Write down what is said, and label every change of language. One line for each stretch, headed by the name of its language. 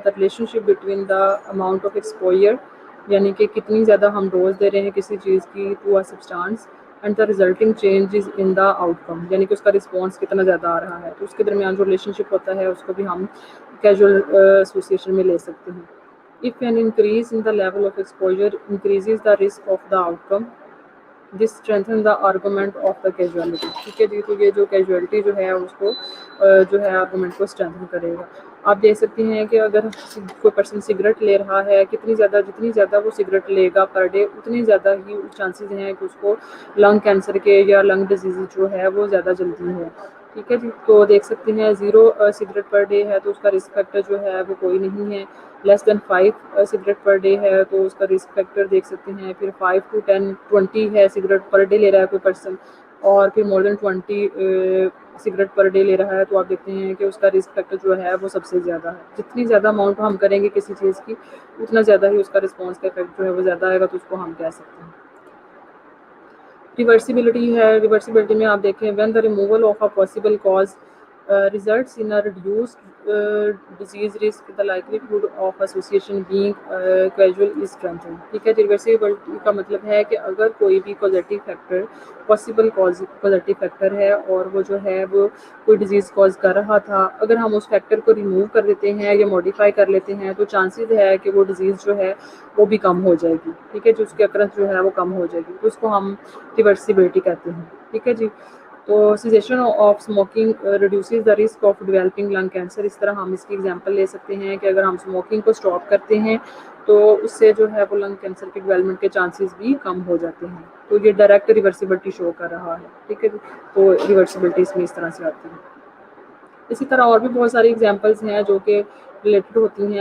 English: the relationship between the amount of exposure
Urdu: یعنی کہ کتنی زیادہ ہم ڈوز دے رہے ہیں کسی چیز کی
English: to a substance and the resulting changes in the outcome
Urdu: یعنی کہ اس کا رسپانس کتنا زیادہ آ رہا ہے. تو اس کے درمیان جو ریلیشن شپ ہوتا ہے اس کو بھی ہم کیجول ایسوسیشن میں لے سکتے ہیں.
English: If an increase in the level of exposure increases the risk of the outcome, this strengthen the argument of the causality.
Urdu: ٹھیک ہے جی، تو یہ جو کیجویلٹی جو ہے اس کو جو ہے آرگومنٹ کو اسٹرینتھن کرے گا. آپ دیکھ سکتے ہیں کہ اگر کوئی پرسن سگریٹ لے رہا ہے جتنی زیادہ وہ سگریٹ لے گا پر ڈے اتنی زیادہ ہی چانسز ہیں کہ اس کو لنگ کینسر کے یا لنگ ڈیزیز جو ہے وہ زیادہ جلدی ہے. ٹھیک ہے جی. تو دیکھ سکتے ہیں 0 سگریٹ پر ڈے ہے تو اس کا رسک فیکٹر جو ہے وہ کوئی نہیں ہے. لیس دین 5 سگریٹ پر ڈے ہے تو اس کا رسک فیکٹر دیکھ سکتے ہیں. پھر 5 to 10 20 ہے سگریٹ پر ڈے لے رہا ہے کوئی پرسن, اور پھر مور دین 20 سگریٹ پر ڈے لے رہا ہے, تو آپ دیکھتے ہیں کہ اس کا رسک فیکٹر جو ہے وہ سب سے زیادہ ہے. جتنی زیادہ اماؤنٹ ہم کریں گے کسی چیز کی اتنا زیادہ ہی اس کا رسپانس کا افیکٹ جو ہے وہ زیادہ آئے گا, تو اس کو ہم کہہ سکتے ہیں. ریورسیبلٹی ہے.
English: reversibility
Urdu: میں آپ دیکھیں
English: When the removal of a possible cause results in a reduced disease risk, the likelihood of association being causal is strengthened.
Urdu: ٹھیک ہے. ریورسیبلٹی کا مطلب ہے کہ اگر کوئی بھی کازیٹیو فیکٹر پاسبل کازیٹیو فیکٹر ہے اور وہ جو ہے وہ کوئی ڈیزیز کاز کر رہا تھا, اگر ہم اس فیکٹر کو ریموو کر دیتے ہیں یا موڈیفائی کر لیتے ہیں تو چانسز ہے کہ وہ ڈیزیز جو ہے وہ بھی کم ہو جائے گی. ٹھیک ہے. جو اس کی اکرنس جو ہے وہ کم ہو جائے گی, تو اس کو ہم ریورسیبلٹی کہتے ہیں. ٹھیک ہے جی.
English: تو cessation of smoking reduces the risk of developing lung cancer.
Urdu: اس طرح ہم اس کی ایگزامپل لے سکتے ہیں کہ اگر ہم اسموکنگ کو اسٹاپ کرتے ہیں تو اس سے جو ہے وہ لنگ کینسر کے ڈیولپمنٹ کے چانسز بھی کم ہو جاتے ہیں. تو یہ ڈائریکٹ ریورسیبلٹی شو کر رہا ہے. ٹھیک ہے. تو ریورسیبلٹی اس میں اس طرح سے آتی ہے. اسی طرح اور بھی بہت ساری ایگزامپلس ہیں جو کہ ریلیٹڈ ہوتی ہیں.